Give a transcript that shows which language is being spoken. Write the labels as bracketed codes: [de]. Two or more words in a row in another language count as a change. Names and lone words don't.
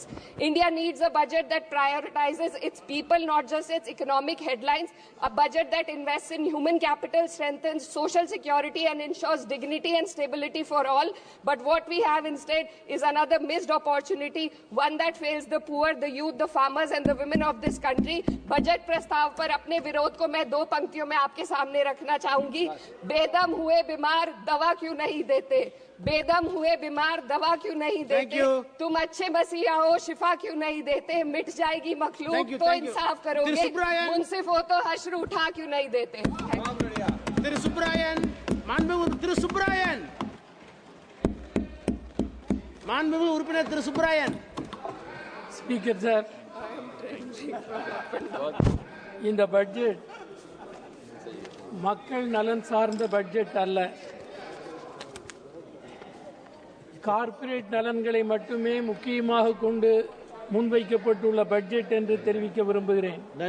[en] India needs a budget that prioritizes its people, not just its economic headlines, a budget that invests in human capital, strengthens social security and ensures dignity and stability for all. But what we have instead is another missed opportunity, one that fails the poor, the youth, the farmers and the women of this country. [hi] बजट प्रस्ताव पर अपने विरोध को मैं 2 पंक्तियों में आपके सामने रखना चाहूंगी। बेदम हुए बीमार दवा क्यों नहीं देते? बेदम हुए बीमार दवा क्यों नहीं देते? तुम अच्छे मसीहा हो, शिफा क्यों नहीं देते? मिट जाएगी मखलूक तो इंसाफ करोगे, मुंसिफ हो तो हश्र उठा क्यों नहीं देते? [en] Speaker sir, [ta] இந்த பட்ஜெட் மக்கள் நலன் சார்ந்த பட்ஜெட் அல்ல, கார்ப்பரேட் நலன்களை மட்டுமே முக்கியமாக கொண்டு முன்வைக்கப்பட்டுள்ள பட்ஜெட் என்று தெரிவிக்க விரும்புகிறேன்.